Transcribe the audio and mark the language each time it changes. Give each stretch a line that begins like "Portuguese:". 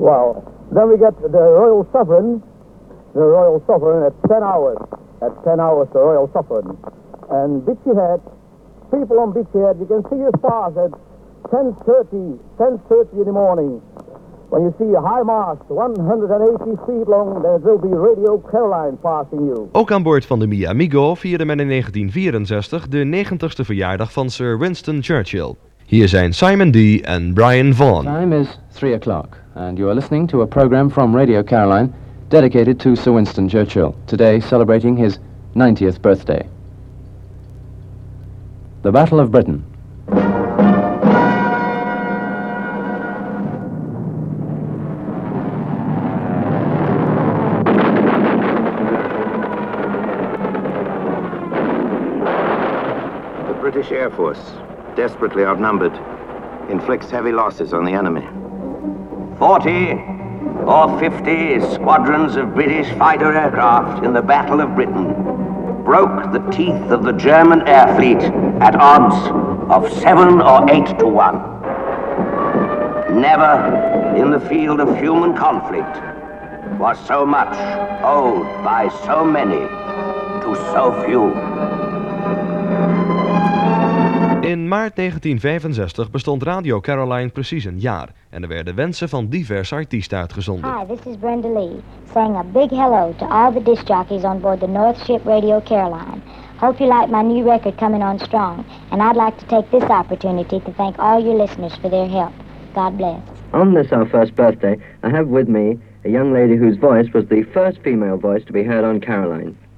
English: Well, then we get the Royal Sovereign at 10 hours. At 10 hours, the Royal Sovereign. And Beachy Head, people on Beachy Head, you can see the stars at 10:30 in the morning. When you see a high mast, 180 feet long, there will be Radio Caroline passing you.
Dutch: Ook aan boord van de Miamigo vierde men in 1964 de 90ste verjaardag van Sir Winston Churchill. Hier zijn Simon Dee en Brian Vaughan.
English: Time is 3 o'clock, and you are listening to a program from Radio Caroline dedicated to Sir Winston Churchill, today celebrating his 90th birthday. The Battle of Britain. The British Air Force, desperately outnumbered, inflicts heavy losses on the enemy. 40 or 50 squadrons of British fighter aircraft in the Battle of Britain broke the teeth of the German air fleet at odds of 7 or 8 to 1. Never in the field of human conflict was so much owed by so many to so few.
Dutch: In maart 1965 bestond Radio Caroline precies een jaar en er werden wensen van diverse artiesten uitgezonden.
English: Hi, this is Brenda Lee, saying a big hello to all the disc jockeys on board the North Ship Radio Caroline. Hope you like my new record coming on strong, and I'd like to take this opportunity to thank all your listeners for their help. God bless. On this, our first birthday, I have with me a young lady whose voice was the first female voice to be heard on Caroline.